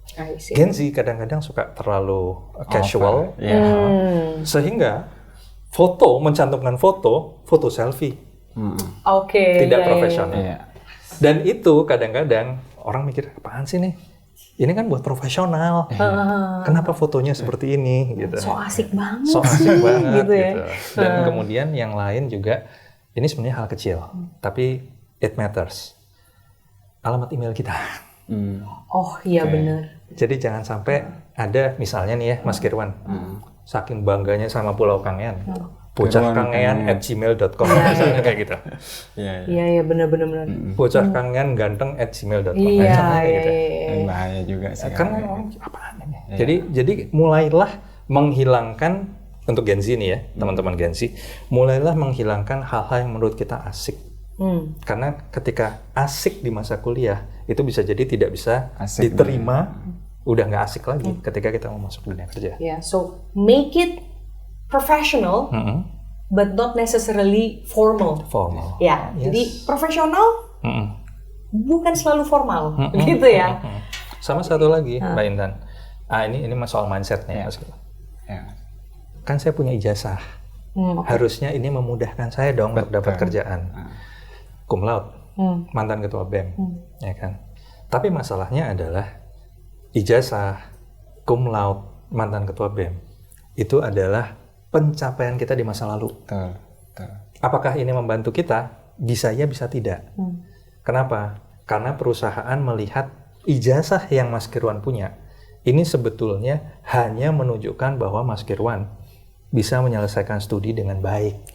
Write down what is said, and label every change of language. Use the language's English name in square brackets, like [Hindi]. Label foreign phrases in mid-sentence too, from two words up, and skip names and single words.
[Indonesian] Gen Z kadang-kadang suka terlalu casual, sehingga mencantumkan foto selfie, tidak profesional. Dan itu kadang-kadang orang mikir, apaan sih nih? Ini kan buat profesional. Kenapa fotonya seperti ini? Gitu. So asik banget. Gitu ya. Dan kemudian yang lain juga, ini sebenarnya hal kecil, tapi [English] it matters. [Indonesian] Alamat email kita. Oh iya benar. Jadi jangan sampai ada misalnya nih ya Mas Kirwan, saking bangganya sama Pulau Kangean, bocahkangean@gmail.com misalnya kayak gitu. Iya benar. Bocahkangean ganteng@gmail.com. Iya. Bahaya juga sih. Kan apaan ini? Jadi mulailah menghilangkan untuk Gen Z nih ya, teman-teman Gen Z, mulailah menghilangkan hal-hal yang menurut kita asik. Karena ketika asik di masa kuliah itu bisa jadi tidak bisa asik diterima, udah nggak asik lagi ketika kita mau masuk dunia kerja. [English] So make it professional, but not necessarily formal. [Indonesian] Ya, jadi profesional bukan selalu formal, gitu ya. Sama satu lagi, Mbak Intan. Ini soal mindset nih, Mas. Kan saya punya ijazah. Harusnya ini memudahkan saya dong untuk dapat kerjaan. [Latin] Cum laude, [Indonesian] mantan ketua BEM, ya kan. Tapi masalahnya adalah ijazah, [Latin] cum laude, [Indonesian] mantan ketua BEM itu adalah pencapaian kita di masa lalu. Apakah ini membantu kita? Bisa ya, bisa tidak. Kenapa? Karena perusahaan melihat ijazah yang Mas Kirwan punya ini sebetulnya hanya menunjukkan bahwa Mas Kirwan bisa menyelesaikan studi dengan baik.